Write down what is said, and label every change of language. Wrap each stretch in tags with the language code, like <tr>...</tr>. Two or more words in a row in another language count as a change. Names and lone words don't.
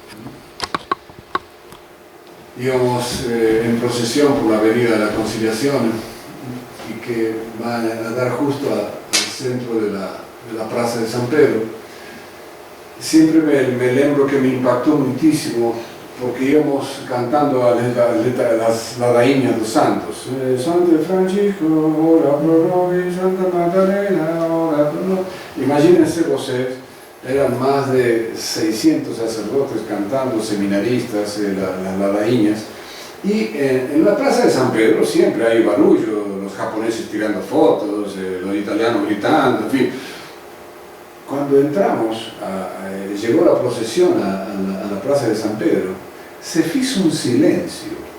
<es>Íbamos en procesión por la Avenida de la Conciliación y que van a dar justo al centro de la Plaza de San Pedro. Siempre me lembro que me impactó muchísimo porque íbamos cantando las</es> <pt>ladainhas dos santos.</pt> <la>Santo Francisco, ora pro nobis, Santa Magdalena, ora pro nobis.</la> <es>Imagínense ustedes, eran más de 600 sacerdotes cantando, seminaristas, las ladainhas. Y en la Plaza de San Pedro siempre hay barullo, los japoneses tirando fotos, los italianos gritando, en fin. Cuando entramos, llegó la procesión a la Plaza de San Pedro, se hizo un silencio.</es>